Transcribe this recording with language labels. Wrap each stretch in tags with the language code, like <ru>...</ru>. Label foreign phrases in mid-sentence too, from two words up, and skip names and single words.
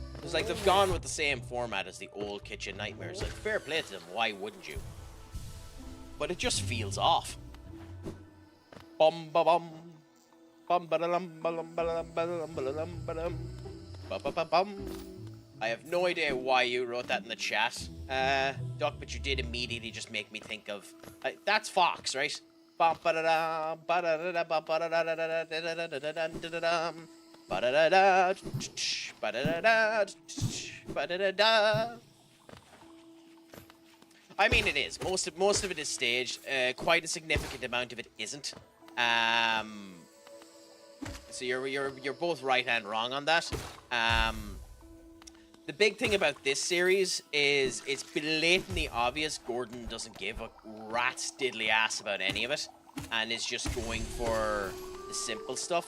<en>It's like they've gone with the same format as the old Kitchen Nightmares. Like, fair play to them, why wouldn't you? But it just feels off. Bum ba bum. Bum ba dum ba dum ba dum ba dum ba dum ba dum. Ba ba ba bum. I have no idea why you wrote that in the chat, Duck, but you did immediately just make me think of... that's Fox, right? Bum ba da dum ba da da da ba da da da da da da da da da ba-da-da-da, ba-da-da-da, ba-da-da-da. I mean, it is. Most of it is staged. Quite a significant amount of it isn't. So you're both right and wrong on that. The big thing about this series is it's blatantly obvious Gordon doesn't give a rat's diddly ass about any of it, and is just going for the simple stuff.</en>